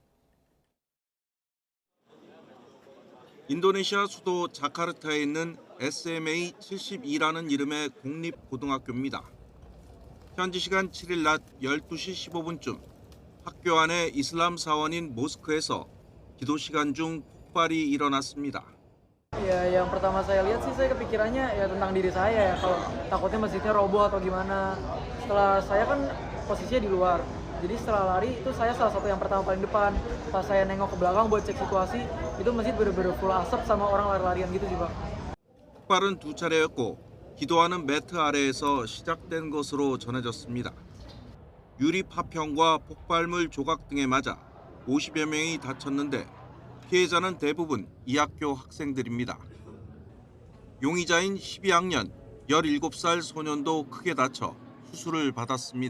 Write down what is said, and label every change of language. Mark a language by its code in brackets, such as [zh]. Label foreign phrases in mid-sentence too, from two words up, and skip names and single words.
[ko] 인도네시아 수도 자카르타에 있는 SMA 72라는 이름의 공립고등학교입니다. 현지 시간 7일 낮 12시 15분쯤 학교 안의 이슬람 사원인 모스크에서 기도 시간 중 폭발이 일어났습니다. [id] Ya, yang pertama saya lihat sih saya kepikirannya ya tentang diri saya ya kalau takutnya masjidnya roboh atau gimana. Setelah saya kan posisinya di luar. Jadi setelah lari itu saya salah satu yang pertama paling depan. Pas saya nengok ke belakang buat cek situasi, itu masjid bener-bener full asap sama orang lari-larian gitu sih, Pak. [ko] 폭발은 두 차례였고 기도하는 매트 아래에서 시작된 것으로 전해졌습니다. 유리 파편과 폭발물 조각 등에 맞아 50여 명이 다쳤는데 피해자는 대부분 이 학교 학생들입니다. 용의자인 12학년 17살 소년도 크게 다쳐 수술을 받았습니다.